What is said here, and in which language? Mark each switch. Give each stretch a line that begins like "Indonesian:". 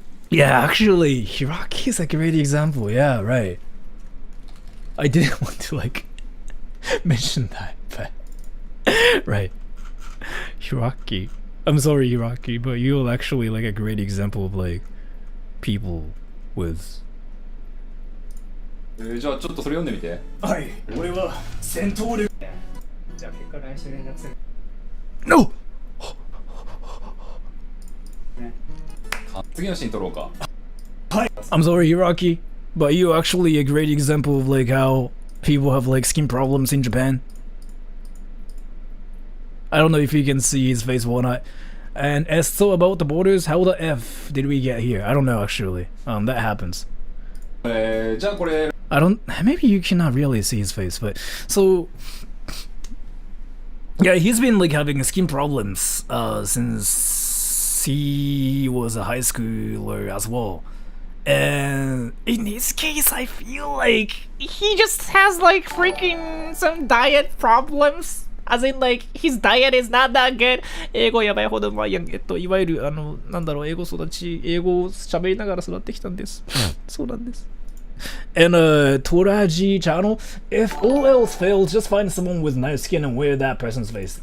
English: Yeah, actually, Hiraki is a great example. Yeah, right. I didn't want to like mention that, but right. Hiraki. I'm sorry, Hiraki, but you're actually like a great example of like people with.
Japanese: じゃあちょっとそれ読んでみて。はい、俺は戦闘力。じゃあ結果来週連絡する。
English: No!
Japanese: 次のシーン撮ろうか。
English: I'm sorry, Hiraki, but you're actually a great example of like how people have like skin problems in Japan. I don't know if you can see his face or not. And as so about the borders, how the F did we get here? I don't know actually. That happens.
Japanese: じゃあこれ
English: I don't. Maybe you cannot really see his face, but so yeah, he's been like having skin problems since he was a high schooler as well. And in his case, I feel like he just has like freaking some diet problems. As in like his diet is not that good.
Japanese: 英語やばいほどうまいやん。いわゆるなんだろう、英語育ち、英語を喋りながら育ってきたんです。そうなんです。
English: And Toraji channel, if all else fails, just find someone with nice skin and wear that person's face.